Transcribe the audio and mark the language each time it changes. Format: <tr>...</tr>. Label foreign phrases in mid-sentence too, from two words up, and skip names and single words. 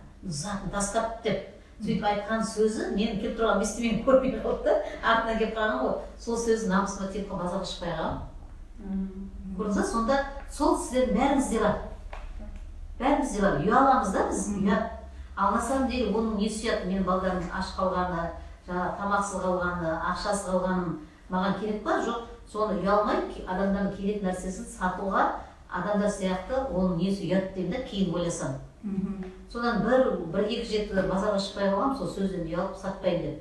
<kk>Затын тастап деп. Сөйтіп айтқан сөзі, мен келіп тұрған естімеймін, көрмей қалды, артынан келіп қалған ғой, сол сөзі намысыма тиіп базарға шықпай қалған. Көрдіңіз ба, сонда сол сіздердің бәріңізде бар. Бәрімізде бар. Ұяламыз да біз, ұят. Ал</kk> <ru>на самом деле</ru> <kk>оның несі ұят, менің балдарым аш қалғаны, тамақсыз қалғаны, ақшасыз қалғаным маған керек па? Жоқ. Соны ұялмай, адамдардың керек нәрсесін сатуға, адамдар сияқты оның несі ұят деймін да, кейін ойласам. Содан бір-екі жетті базарға шықпай қалғам, сол сөзден ұялып сатпайын деп.</kk>